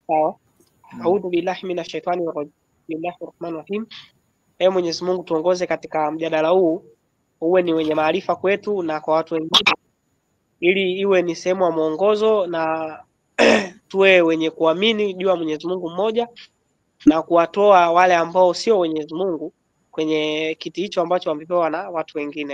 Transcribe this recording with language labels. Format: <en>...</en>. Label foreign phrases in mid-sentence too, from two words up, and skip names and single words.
<sw>Sawa.</sw> <ar>أعوذ بالله من الشيطان الرجيم. بسم الله الرحمن الرحيم.</ar> <sw>Ee Mwenyezi Mungu, tuongoze katika mjadala huu, uwe ni wenye maarifa kwetu na kwa watu wengine, ili iwe ni sehemu ya mwongozo na tuwe wenye kuamini juu ya Mwenyezi Mungu mmoja na kuwatoa wale ambao sio Mwenyezi Mungu kwenye kiti hicho ambacho wamepewa na watu wengine.</sw>